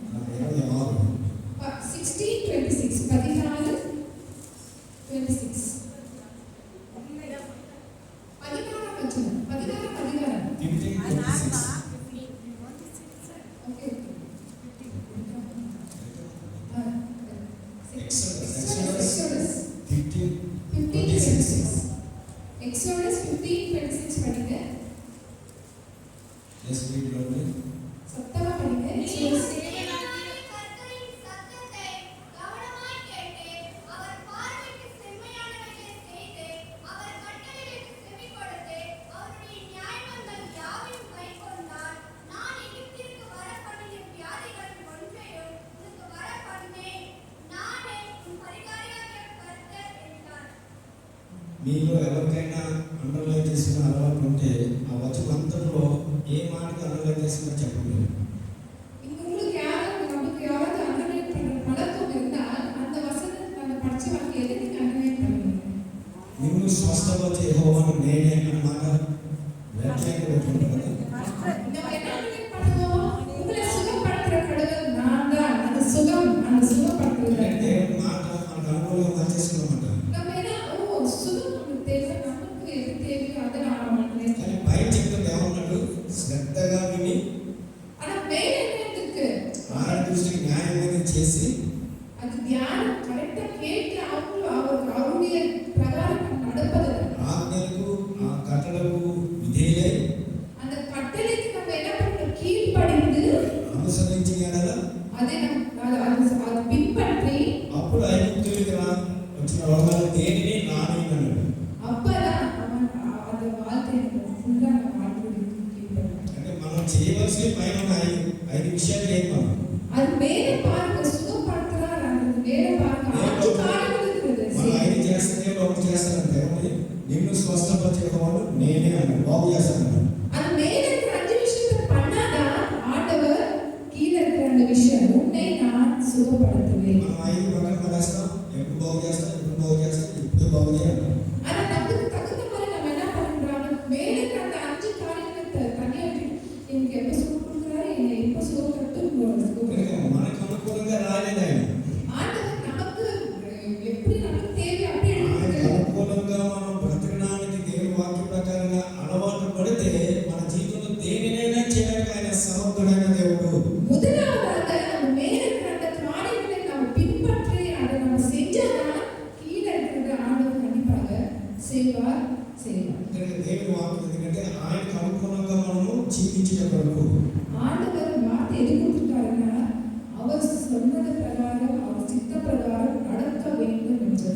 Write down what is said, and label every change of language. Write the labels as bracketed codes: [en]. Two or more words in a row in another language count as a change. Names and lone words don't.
[ta] 16:26 14 26 பதினாறாம் வசனம் 16 அதிகாரம். 15:26. ஓகே Exodus 15:26 Exodus 15:26 படிங்க. [en] Let's read loudly. [ta] சத்தமா படிங்க. நீங்கள் Exodus தேவனாகிய கர்த்தரின் சத்தத்தை கவனமாய் கேட்டு, அவர் பார்வைக்கு செம்மையானவைகளை செய்து, அவர் கட்டளைகளுக்கு செவிகொடுத்து, அவருடைய நியாயங்கள் யாவையும் கைக்கொண்டால், நான் எகிப்திற்கு வரப்பண்ணின வியாதிகளில் ஒன்றையும் உனக்கு வரப்பண்ணேன். நானே உன் பரிகாரியாகிய கர்த்தர் என்றார். [te] మీలో ఎవరికైనా అండర్లైన్ చేసిన అలవాటు ఉంటే ఆ వచనంతలో ఏ మాటకి అండర్లైన్ చేసినా చెప్పండి. [ta] இங்க உங்களுக்கு நமக்கு யாராவது அண்டர்லைன் பண்ற பழக்கம் இருந்தால் அந்த வசனத்தை நம்ம படிச்ச வாக்கியம் எதுக்கு நீங்க அண்டர்லைன் பண்ணுவீங்க? [te] నిన్ను స్వస్థపరిచే యెహోవాను నేనే అన్నమాట వ్యాఖ్యానం పెట్టుకుంటారు. [ta] நம்ம என்ன அண்டர்லைன் பண்ணுவோம்? உங்களை சுகப்படுத்துற கடவுள் நான் தான். அந்த சுகப்படுத்துறது [te] దేవుని మాట మనకు అనుకూలంగా మార్చేసుకున్నమాట. [ta] நம்ம என்ன சுகம் நமக்கு தேவை, நமக்கு எது தேவையோ அதை நான் அண்டர்லைன் [te] కానీ బయట చెప్తుంటే ఏమన్నాడు, శ్రద్ధగా విని [ta] ஆனா வேற என்ன இருக்கு? [te] ఆయన దృష్టికి న్యాయమైన చేసి [ta] அது தியானம் கரெக்டா கேட்டு அவருடைய பிரகாரம் நம்ம நடப்பது. [te] ఆజ్ఞలకు ఆ కట్టడకు విధేయులై [ta] அந்த கட்டளைக்கு நம்ம என்ன பண்ணணும்? கீழ்ப்படிந்து [te] అనుసరించి ఎడల [ta] அதை அது பின்பற்றி [te] అప్పుడు ఐగుప్తునికి వచ్చిన రోగాలు దేనిని నానైనన్నాడు. [ta] அப்பதான் அவன் அந்த வாழ்க்கையை ஃபுல்லா நம்ம வாழ்க்கையை கீழ்ப்படிந்து. [te] అంటే మనం చేయవలసిన పైన ఉన్న ఐదు విషయాలు ఏం మనం [ta] அது மேல பாருங்க, சுகப்படுத்துறார். அந்த மேல பாருங்க 5 காரியங்கள் இருக்குது. [te] మనం ఐదు చేస్తే దేవుడు ఒకటి చేస్తానంటే నిన్ను స్వస్థపరిచే యెహోవాను నేనే అన్నాడు, బాగు చేస్తానన్నాడు. [ta] அது மேல இருக்கிற 5 விஷயத்தை பண்ணாதான் ஆண்டவர் கீழே இருக்கிற அந்த விஷயம் உன்னை நான் சுகப்படுத்துவேன். [te] మనం ఐదు పక్కన పడేస్తాం, ఎప్పుడు బాగు చేస్తాం, ఇప్పుడు బాగు చేయాలి. [ta] ஆனா நமக்கு தகுந்த மாதிரி நம்ம என்ன பண்றோம்? மேல இருக்கிற அந்த 5 காரியங்களை தனியா எனக்கு எப்ப சுகம் கொடுக்குறாரு, என்னை எப்ப சுகப்படுத்தும் [te] మనకు అనుకూలంగా రాలేదు ఆయన. [ta] ஆண்டவர் நமக்கு எப்படி நமக்கு தேவை அப்படி [te] ఆయనకు [ta] எடுத்துக்கிறார். [te] అనుకూలంగా మనం బ్రతకడానికి దేవుని వాక్య ప్రకారంగా అలవాటు పడితే మన జీవితంలో దేనినైనా చేయడానికి ఆయన సమర్థుడైన దేవుడు. [ta] முதலாவதாக நம்ம மேல இருக்கிற அந்த காரியங்களை நம்ம பின்பற்றி அதை நம்ம செஞ்சாதான் கீழே இருக்கிற ஆண்டவர் கண்டிப்பாக செய்வார். [te] ఎందుకంటే దేవుని వాక్యం ఎందుకంటే ఆయనకు అనుకూలంగా మనము జీవించే కొరకు. [ta] ஆண்டவர் வார்த்தை எது கொடுத்துட்டாருன்னா அவர் சொன்னது பிரகாரம் அவர் சித்த பிரகாரம் நடக்க வேண்டும் என்றது.